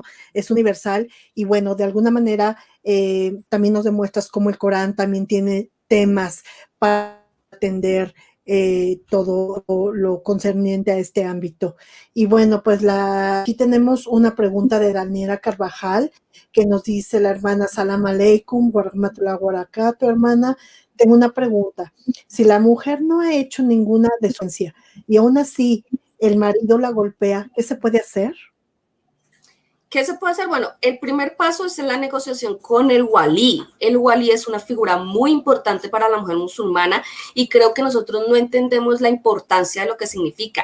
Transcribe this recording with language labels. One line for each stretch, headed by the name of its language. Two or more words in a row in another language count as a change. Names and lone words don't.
Spanish: Es universal y bueno, de alguna manera también nos demuestras cómo el Corán también tiene temas para atender todo lo concerniente a este ámbito. Y bueno, pues aquí tenemos una pregunta de Daniela Carvajal, que nos dice la hermana
Arabic: سلام عليكم ورحمة الله وبركاته,
Spanish: hermana. Tengo una pregunta. Si la mujer no ha hecho ninguna desobediencia y aún así el marido la golpea, ¿qué se puede hacer? ¿Qué se puede hacer? Bueno, el primer paso es en la negociación con el walí. El walí es una figura muy importante para la mujer musulmana y creo que nosotros no entendemos la importancia de lo que significa.